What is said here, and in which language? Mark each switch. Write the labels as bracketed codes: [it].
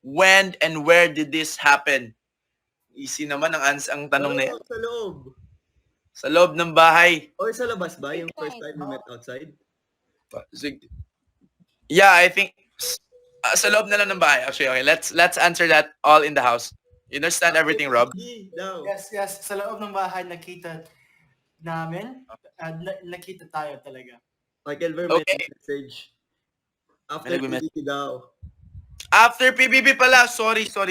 [en] When and where did this happen? [tl] Easy naman ang tanong na yan. Sa loob. Sa loob ng bahay. [en] Or [tl] sa labas ba? Yung [en] first time we met outside? Yeah, I think [tl] sa loob na lang ng bahay. [en] Actually, okay. Let's answer that all in the house. You understand everything, Rob? No. [tl] Yes. Sa loob ng bahay, nakita namin. Nakita tayo talaga. Michael Ver, may [en] Okay. message. After [tl] May nagme- PBB daw. [en] After PBB pala. Sorry.